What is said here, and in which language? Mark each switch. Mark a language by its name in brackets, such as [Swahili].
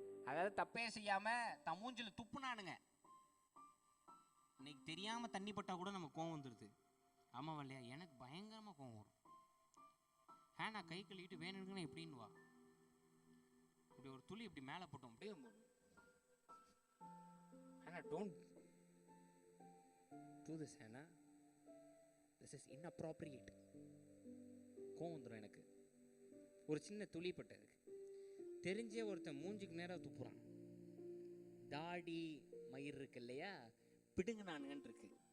[Tamil] அதாவது தப்பே செய்யாம தன் மூஞ்சில துப்புனானுங்க. இன்னைக்கு தெரியாம தண்ணி பட்டா கூட நம்ம கோவம் வந்துருது. ஆமாவா இல்லையா? எனக்கு பயங்கரமா கோவம் வரும். நான் கை கழுவிட்டு வேணும்னு எப்படின்னு வா, இப்படி ஒரு துளி இப்படி மேலே போட்டோம் அப்படியே. [English] Don't do this, Hannah. This is inappropriate. [Tamil] கோவம் வந்துடும் எனக்கு. ஒரு சின்ன துளி பட்டது தெரிஞ்சே ஒருத்தன் மூஞ்சிக்கு நேராக துப்புறான். தாடி மயிர் இருக்கு இல்லையா, பிடுங்கினானுங்கன்னு இருக்கு.